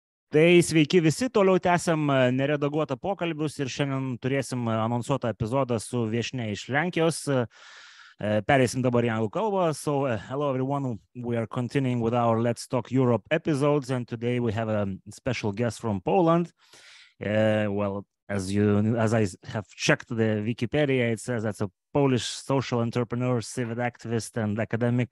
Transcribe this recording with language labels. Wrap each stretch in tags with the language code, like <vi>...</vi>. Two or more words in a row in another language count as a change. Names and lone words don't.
<lt>Tai sveiki visi, toliau tęsiam neredaguotą pokalbius ir šiandien turėsim anonsuotą epizodą su viešnia iš Lenkijos. Pereisim dabar į anglų kalbą.</lt> <en>So, hello everyone, we are continuing with our Let's Talk Europe episodes, and today we have a special guest from Poland. Well, as I have checked the Wikipedia, it says that's a Polish social entrepreneur, civic activist, and academic.</en>